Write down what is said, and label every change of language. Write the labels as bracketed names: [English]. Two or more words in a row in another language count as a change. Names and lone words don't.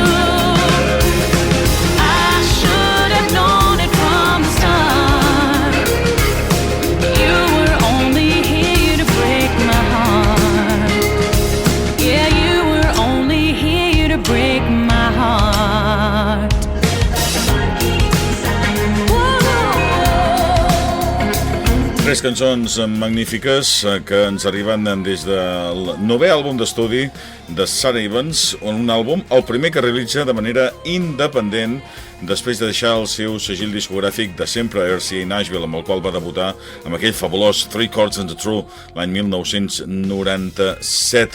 [English] I should have known it from the start. You were only here to break my heart. Yeah, you were only here to break my heart. [Catalan] Tres cançons magnífiques que ens arriben des del 9è àlbum d'estudi de Sarah Evans, un àlbum, el primer que realitza de manera independent després de deixar el seu segell discogràfic de sempre, RCA Nashville, amb el qual va debutar amb aquell fabulós Three Chords and a True l'any 1997.